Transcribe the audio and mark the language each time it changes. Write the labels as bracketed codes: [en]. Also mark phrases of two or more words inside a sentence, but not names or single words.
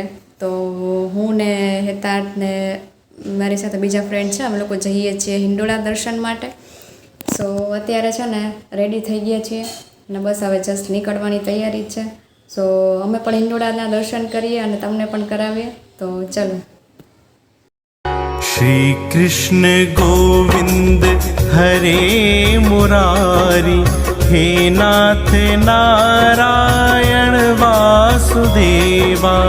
[gu] તો હું ને હેતાર્થ ને મારી સાથે બીજા ફ્રેન્ડ છે, અમે લોકો જઈએ છીએ હિંડોળા દર્શન માટે. સો અત્યારે છે ને રેડી થઈ ગયા છીએ અને બસ હવે જસ્ટ નીકળવાની તૈયારી છે. સો અમે પણ હિંડોળાના દર્શન કરીએ અને તમને પણ કરાવીએ. તો ચલો. [sa] श्री कृष्ण गोविंद हरे मुरारी, हे नाथ नारायण वासुदेवा।